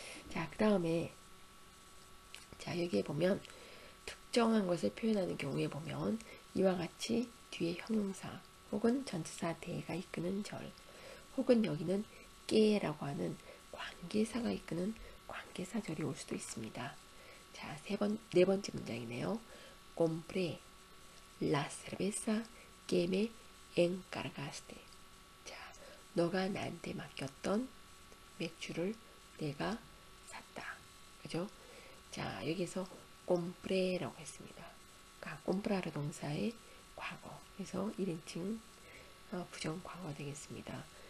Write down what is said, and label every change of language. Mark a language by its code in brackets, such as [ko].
[ko] 자, 그 다음에 자, 여기에 보면 특정한 것을 표현하는 경우에 보면 이와 같이 뒤에 형용사 혹은 전치사 대가 이끄는 절 혹은 여기는 깨라고 하는 관계사가 이끄는 관계사절이 올 수도 있습니다. 자, 네 번째 문장이네요. [es] Compré la cerveza que me encargaste. [ko] 자, 너가 나한테 맡겼던 맥주를 내가 샀다. 그죠? 자, 여기서 compre라고 했습니다. 꼼프라르 동사의 과거. 그래서 1인칭 부정 과거 되겠습니다.